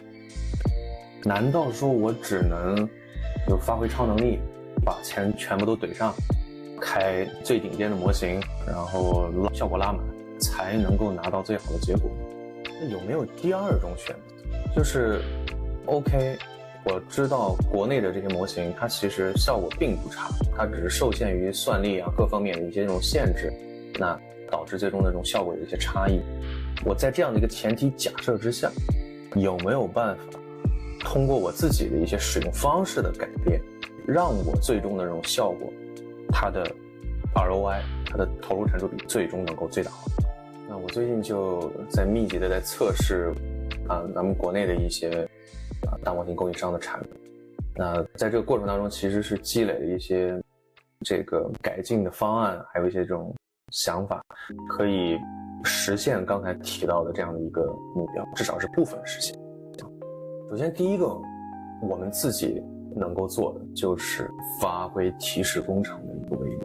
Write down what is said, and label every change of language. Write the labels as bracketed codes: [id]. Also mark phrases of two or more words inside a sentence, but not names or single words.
[zh] 難道說我只能有發揮超能力，把錢全部都懟上，開最頂尖的模型，然後效果拉滿，才能夠拿到最好的結果？那有沒有第二種選擇？就是 OK，我知道國內的這些模型它其實效果並不差，它只是受限於算力啊各方面的一些这種限制，那導致最終的這種效果有一些差異。我在這樣的一個前提假設之下，有沒有辦法通過我自己的一些使用方式的改變，讓我最終的這種效果，它的 ROI， 它的投入產出比最終能夠最大化？那我最近就在密集的在測試咱們國內的一些大模型供應商的產品。那在這個過程當中，其實是積累了一些這個改進的方案，還有一些這種想法，可以實現剛才提到的這樣的一個目標，至少是部分實現。首先第一個我們自己能夠做的就是發揮提示工程的一個威力。